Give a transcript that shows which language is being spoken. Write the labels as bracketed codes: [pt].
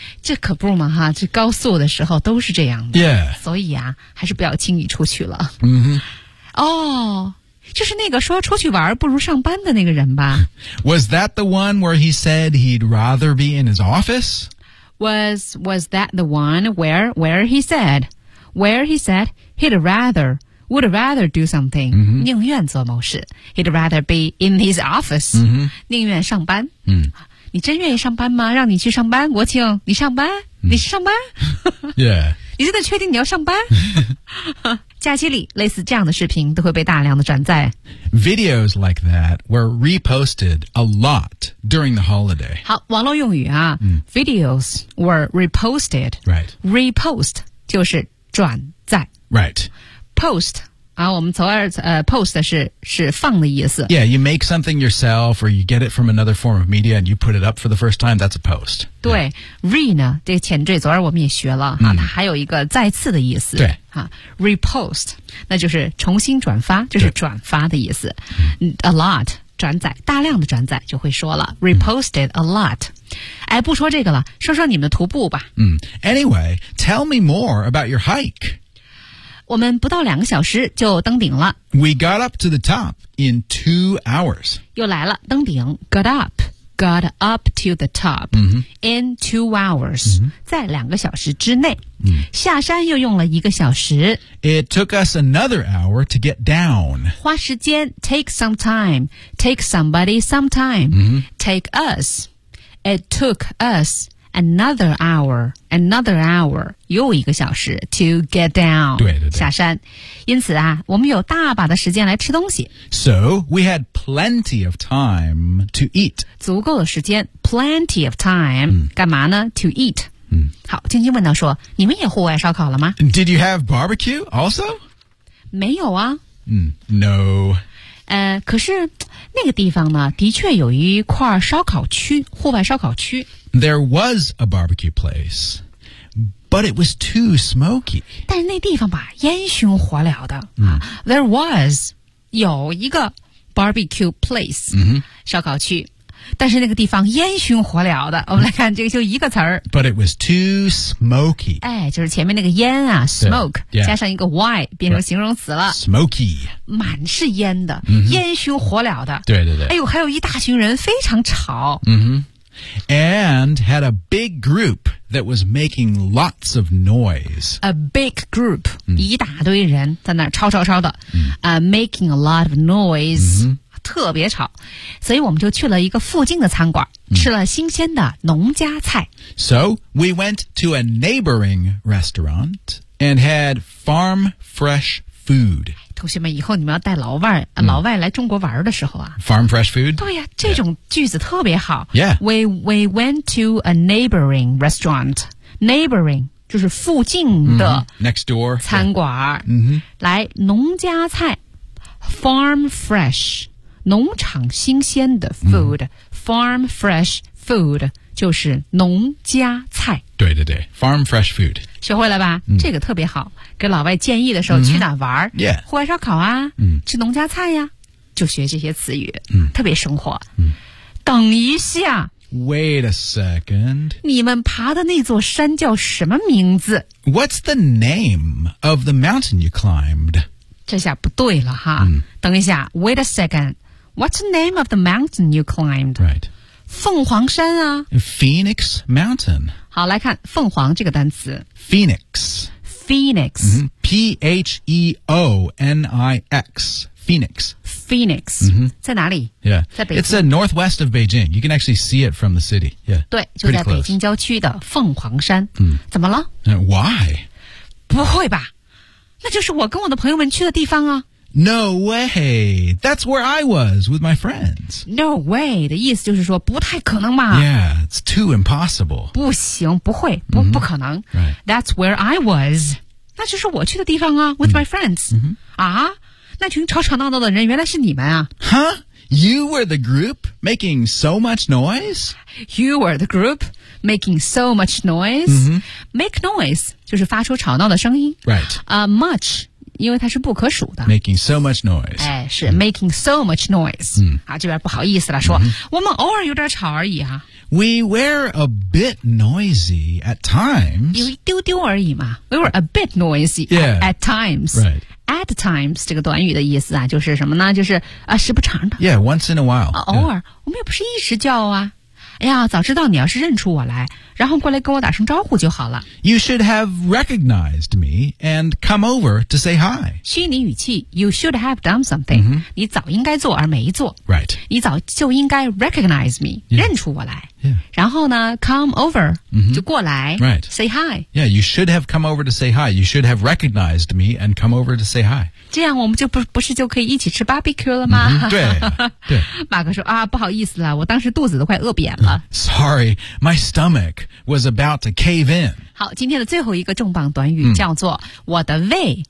[zh] 这可不嘛哈这高速的时候都是这样的 [en] Yeah [zh] 所以啊还是不要轻易出去了、 mm-hmm. 哦就是那个说出去玩不如上班的那个人吧 [en] Was that the one where he said he'd rather be in his office Was that the one where he said would rather do something、 mm-hmm. [zh] 宁愿做某事 [en] he'd rather be in his office、 mm-hmm. [zh] 宁愿上班、 mm. 你真愿意上班吗让你去上班国庆你上班、mm. 你是上班 [en] yeah [zh] 你真的确定你要上班假期里类似这样的视频都会被大量的转载 [en] videos like that were reposted a lot during the holiday [zh] 好网络用语啊、 mm. [en] videos were reposted right [zh] repost 就是转载 [en] right [zh] post 啊我们从而post 是放的意思 [en] yeah you make something yourself or you get it from another form of media and you put it up for the first time that's a post [zh] 对、yeah. re 呢这个前缀昨儿我们也学了、 mm. 啊它还有一个再次的意思对 Repost 那就是重新转发就是转发的意思 A lot 转载大量的转载就会说了 [en] Reposted a lot [zh] 哎不说这个了说说你们的徒步吧、 [en] mm. Anyway Tell me more about your hike [zh] 我们不到两个小时就登顶了 [en] We got up to the top in 2 hours [zh] 又来了登顶 [en] Got up to the top、 mm-hmm. in 2 hours、 mm-hmm. [zh] 在两个小时之内、 mm. 下山又用了一个小时 [en] It took us another hour to get down [zh] 花时间 [en] take some time take somebody some time、 mm-hmm. take us It took us another hour [zh] 又一个小时 [en] to get down [zh] 对对对下山因此啊我们有大把的时间来吃东西 [en] So we had plenty of timeTo eat. [zh] 足够的时间 [en] plenty of time.、 Mm. [zh] 干嘛呢 [en] ?To eat.、 Mm. [zh] 好晶晶问到说你们也户外烧烤了吗 [en] ?Did you have barbecue also? [zh] 没有啊。嗯、mm. ,no. 可是那个地方呢的确有一块烧烤区户外烧烤区。 [en] There was a barbecue place, but it was too smoky. [zh] 但是那地方吧烟熏火燎的。 Mm. [en] There was, 有一个。Barbecue place、 mm-hmm. [zh] 烧烤区但是那个地方烟熏火燎的我们来看这个就一个词儿 [en] But it was too smoky [zh] 哎就是前面那个烟啊 smoke、 [en] yeah. [zh] 加上一个 y 变成形容词了、 [en] right. smoky [zh] 满是烟的、 mm-hmm. 烟熏火燎的对对对哎呦还有一大群人非常吵、 mm-hmm. [en] And had a big groupThat was making lots of noise. A big group,、 mm. [zh] 一大堆人在那儿吵吵吵的、mm. [en] Making a lot of noise,、 mm-hmm. [zh] 特别吵。所以我们就去了一个附近的餐馆、 mm. 吃了新鲜的农家菜。 [en] So, we went to a neighboring restaurant and had farm fresh food. [zh] 同学们，以后你们要带老外来中国玩的时候啊。 [en] Farm fresh food? [zh] 对呀，这种句子特别好。 [en] Yeah. We went to a neighboring restaurant. Neighboring. [zh] 就是附近的、 [en] mm-hmm. Next door [zh] 餐馆、 mm-hmm. 来农家菜 [en] Farm fresh [zh] 农场新鲜的 food、mm-hmm. Farm fresh food 就是农家菜对对对 [en] Farm fresh food [zh] 学会了吧、mm-hmm. 这个特别好给老外建议的时候、mm-hmm. 去哪玩、 [en] yeah. [zh] 户外烧烤啊、 mm-hmm. 吃农家菜呀、啊、就学这些词语、 mm-hmm. 特别生活、 mm-hmm. 等一下 [en] Wait a second. [zh] 你们爬的那座山叫什么名字 [en] What's the name of the mountain you climbed? [zh] 这下不对了哈、嗯、等一下 [en] Wait a second. What's the name of the mountain you climbed? Right. [zh] 凤凰山啊 [en] Phoenix Mountain. [zh] 好来看凤凰这个单词 [en] Phoenix. Phoenix.、嗯、Phoenix. Phoenix. Phoenix、 mm-hmm. [zh] 在哪里 [en] Yeah, [zh] 在北京 [en] It's a northwest of Beijing. You can actually see it from the city. Yeah, [zh] 对就在北京郊区的凤凰山、嗯、怎么了 [en] Why? [zh] 不会吧那就是我跟我的朋友们去的地方啊 [en] No way. That's where I was with my friends. No way. [zh] 的意思就是说不太可能嘛 [en] Yeah, it's too impossible. [zh] 不行不会 不,、mm-hmm. 不可能、 [en] right. That's where I was. [zh] 那就是我去的地方啊 [en] with、 mm-hmm. my friends.、 Mm-hmm. [zh] 啊那群吵吵闹闹的人原来是你们啊 Huh? [en] You were the group making so much noise? You were the group making so much noise?、 Mm-hmm. [zh] Make noise 就是发出吵闹的声音 [en] Right、 [zh] Much 因为它是不可数的 [en] Making so much noise 哎，是、mm-hmm. making so much noise、 mm-hmm. [zh] 啊，这边不好意思了说、mm-hmm. 我们偶尔有点吵而已啊 [en] We were a bit noisy at times [zh] 有一丢丢而已嘛 [en] We were a bit noisy at times Right [zh] At times, 这个短语的意思啊就是什么呢就是啊时不常的。 [en] Yeah, once in a while.、 [zh] 啊、偶尔、yeah. 我们也不是一直叫啊。哎呀早知道你要是认出我来然后过来跟我打声招呼就好了。 [en] You should have recognized me and come over to say hi. [zh] 虚拟语气 [en] ,you should have done something.、 Mm-hmm. [zh] 你早应该做而没做。 [en] Right. [zh] 你早就应该 [en] recognize me,、 yeah. [zh] 认出我来。 [en] Yeah. [zh] 然后呢 ,come over,、 mm-hmm. 就过来。 [en] Right. Say hi. Yeah, you should have come over to say hi. You should have recognized me and come over to say hi. [zh] 这样我们就 不是就可以一起吃 barbecue 了吗、 mm-hmm. 对、啊。对。马哥说啊不好意思啦我当时肚子都快饿扁了。 [en] Sorry, my stomach. Was about to cave in. [zh] 好，今天的最后一个重磅短语叫做、嗯、我的胃、